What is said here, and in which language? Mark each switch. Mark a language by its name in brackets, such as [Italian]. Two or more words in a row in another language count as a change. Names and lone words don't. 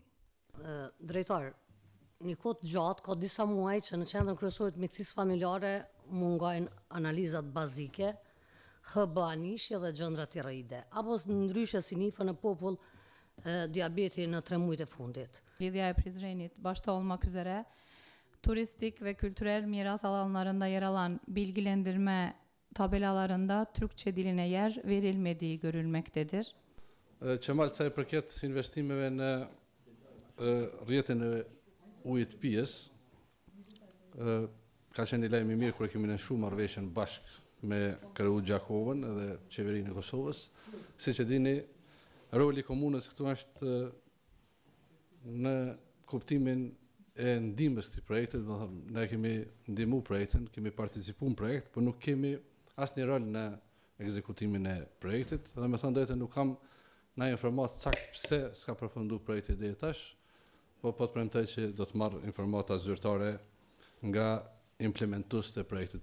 [Albanian] Drejtar, një kohë të gjatë, ka disa muaj që në qendrën kryesore të mjekësisë familjare mungojnë analizat bazike, HbA1 dhe gjëndra tiroide, apo ndryshe si nifën në popull diabeti në 3 muajt e fundit. [Turkish] Lidhja e Prizrenit bashkëtollma Kyzere, turistik ve kültürel miras alanlarında yer alan bilgilendirme tabelalarında Türkçe diline yer verilmediği görülmektedir. [Albanian] Që sa i përket investimeve në rrjetin e ujit pijës, ka qenë një lajm i mirë kur kemi nënshuar marrëveshjen bashkë me Kreu Gjakovën edhe qeverinë e Kosovës. Siç e dini, roli i komunës këtu është në kuptimin e ndihmës këtij projekti, do të thonë ne kemi ndihmuar projektin, kemi participuar në projekt, por nuk kemi asnjë rol në ekzekutimin e projektit, dhe me thënë drejtën nuk kam në informatë sakt pse s'ka përfunduar projekti deri tash, po të premtoj që do të marr informata zyrtare nga implementues të projektit.